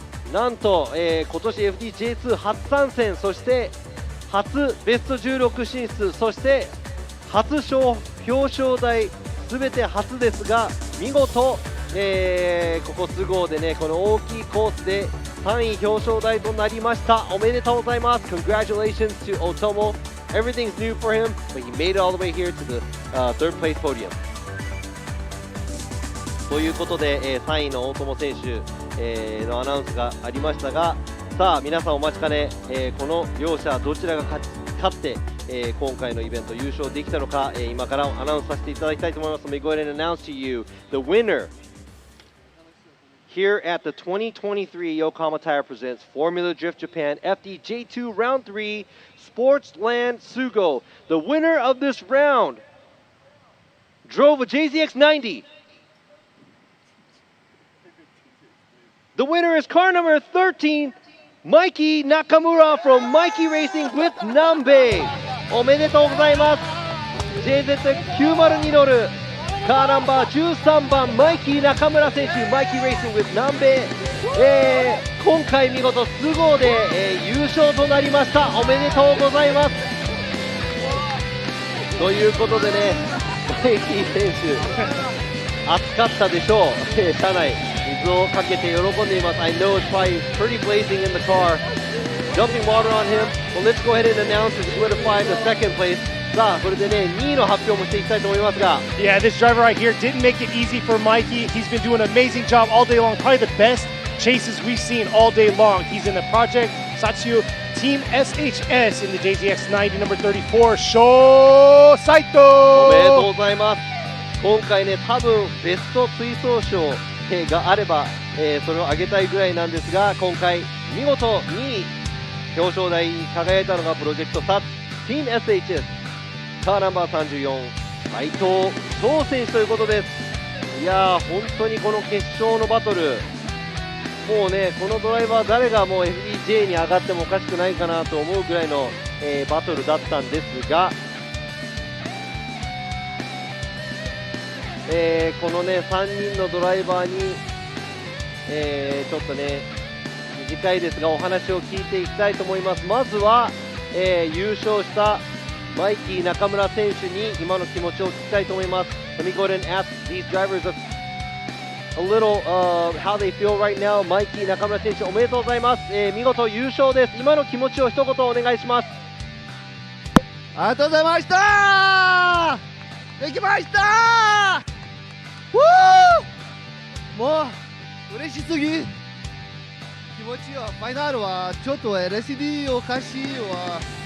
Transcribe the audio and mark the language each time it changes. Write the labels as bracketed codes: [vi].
[ja] なんと、今年 FDJ2 初参戦、そして初ベスト16進出、そして初表彰台、すべて初ですが、見事、ここSUGOでね、この大きいコースで3位表彰台となりました。おめでとうございます。 [en] Congratulations to Otomo. Everything's new for him, but he made it all the way here to the third place podium. [ja] ということで、3位の大友選手、のアナウンスがありましたが、さあ皆さんお待ちかね、この両者どちらが勝って、今回のイベント優勝できたのか、今からアナウンスさせていただきたいと思います。 [en] Let me go ahead and announce to you the winner here at the 2023 Yokohama Tire presents Formula Drift Japan FDJ2 Round 3 SPORTSLAND SUGO. The winner of this round drove a JZX90. The winner is car number 13, Mikey Nakamura from Mikey Racing with Nambe. [ja] おめでとうございます。JZ90 に乗るカーナンバー13番マイキー中村選手、マイキーレーシング with 南米、今回見事スゴーで、優勝となりました。おめでとうございます。ということでね、マイキー選手暑かったでしょう。車内水をかけて喜んでいます。 [en] I know it's probably pretty blazing in the car. Dumping water on him. Well, let's go ahead and announce and solidify the second place. [ja] さあ、それでね、2位の発表もしていきたいと思いますが。 [en] Yeah, this driver right here didn't make it easy for Mikey. He's been doing an amazing job all day long. Probably the best chases we've seen all day long. He's in the Project Satsu Team SHS in the JZX90 number 34, Sho Saito. [ja] おめでとうございます。今回ね、多分ベスト追走賞があれば、それを上げたいぐらいなんですが、今回見事2位表彰台に輝いたのがプロジェクトサッツ Team SHS カーナンバー34斉藤翔選手ということです。いやー、本当にこの決勝のバトル、もうね、このドライバー誰がもう FDJ に上がってもおかしくないかなと思うぐらいの、バトルだったんですが、このね3人のドライバーに、ちょっとね短いですがお話を聞いていきたいと思います。まずは、優勝したマイキー中村選手に今の気持ちを聞きたいと思います。 [en] Let me go ahead and ask these drivers a little how they feel right now. [ja] マイキー中村選手おめでとうございます。見事優勝です。今の気持ちを一言お願いします。ありがとうございました。できました。もう嬉しすぎ、気持ちはファイナルはちょっと LSD おかしいわ。